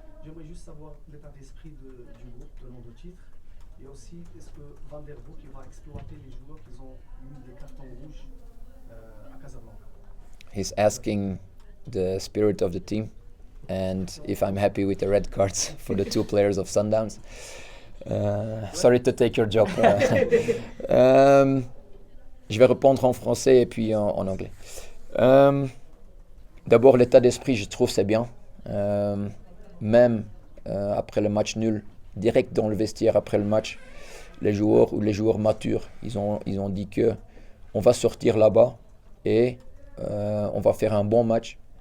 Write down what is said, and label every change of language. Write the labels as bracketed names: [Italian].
[French] J'aimerais juste savoir l'état d'esprit du groupe, le nom de titre, et aussi est-ce que Vandenbroeck va exploiter les joueurs qui ont eu des cartons rouges à Casablanca. [English] He's asking the spirit of the team and if I'm happy with the red cards for the 2 players of Sundowns. Sorry to take your job. [French] Je vais répondre en français et puis en anglais. D'abord, l'état d'esprit, je trouve, c'est bien. Même après le match nul, direct dans le vestiaire après le match, les joueurs matures, ils ont dit que on va sortir là-bas et on va faire un bon match.